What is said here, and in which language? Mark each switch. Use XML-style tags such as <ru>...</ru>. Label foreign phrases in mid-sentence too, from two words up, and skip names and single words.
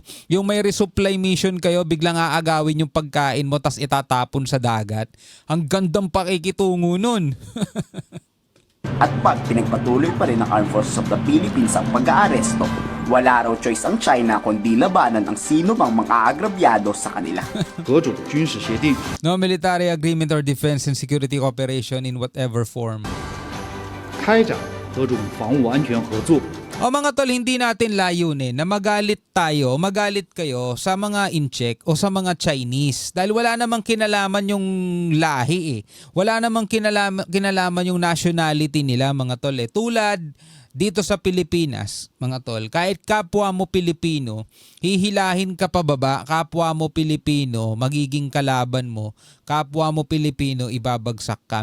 <tl>Yung may resupply mission kayo, biglang aagawin yung pagkain mo tas itatapon sa dagat. Ang gandang pakikitungo nun. At pag pinagpatuloy pa rin ng Armed Forces of the Philippines ang pag-aaresto, wala raw choice ang China kundi labanan ang sino mang mag-aagrabyado sa kanila.</tl> <en>No military agreement or defense and security cooperation in whatever form.</en> <zh>开展各种防务安全合作。</zh> <tl>Mga tol, hindi natin layunin na magalit kayo sa mga incheck o sa mga Chinese. Dahil wala namang kinalaman yung lahi Wala namang kinalaman yung nationality nila mga tol Tulad dito sa Pilipinas mga tol, kahit kapwa mo Pilipino, hihilahin ka pababa, kapwa mo Pilipino, magiging kalaban mo, kapwa mo Pilipino, ibabagsak ka.</tl>